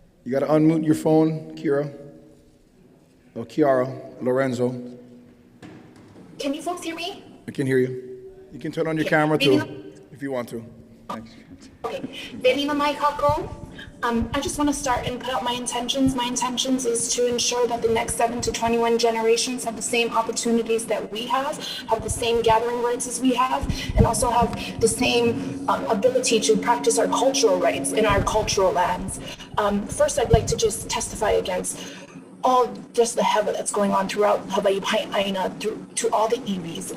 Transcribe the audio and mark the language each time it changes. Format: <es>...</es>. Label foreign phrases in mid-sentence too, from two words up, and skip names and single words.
<en>You got to unmute your phone, Kira. Oh, Kiara, Lorenzo. Can you folks hear me? I can hear you. You can turn on your camera too, if you want to. Thanks. Okay.</en> <haw>Belina Mai Kako.</haw> <en>I just want to start and put out my intentions. My intentions is to ensure that the next 7 to 21 generations have the same opportunities that we have the same gathering rights as we have, and also have the same ability to practice our cultural rights in our cultural lands. First, I'd like to just testify against all just the heaven that's going on throughout Hawaii Pai'aina, to all the iwis.</en>